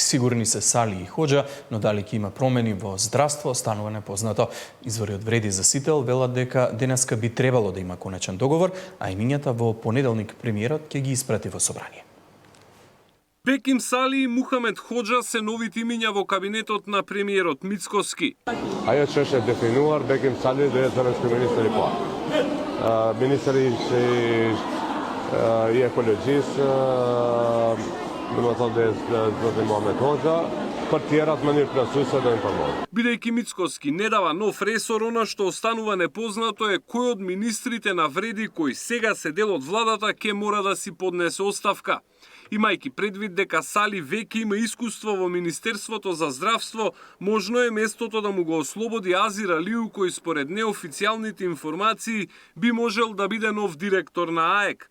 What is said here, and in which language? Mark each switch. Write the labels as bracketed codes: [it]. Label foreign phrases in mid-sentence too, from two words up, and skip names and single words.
[mk] Сигурни се Сали и Хоџа, но дали ќе има промени во здравство останува непознато. Извори од Вреди за Сител велат дека денеска би требало да има конечен договор, а имињата во понеделник премиерот ќе ги испрати во собрание. Беким Сали и Мухамед Хоџа се новите имиња во кабинетот на премиерот Мицкоски. [sq] Ajo që është e definuar Bekim Sali dhe zëvendëski ministri i parë. Ministri i ekologjisë, domethënë Zoti Muhamet Hoxha, për tjerat mënyrë plotësuese do informojnë. [mk] Бидејќи Мицкоски не дава нов ресор, она што останува непознато е кој од министрите на Вреди кои сега се дел од владата ќе мора да си поднесе оставка. Имајќи предвид дека Сали веќе има искуство во Министерството за здравство, можно е местото да му го ослободи Азир Алиу, кој според неофицијалните информации би можел да биде нов директор на АЕК.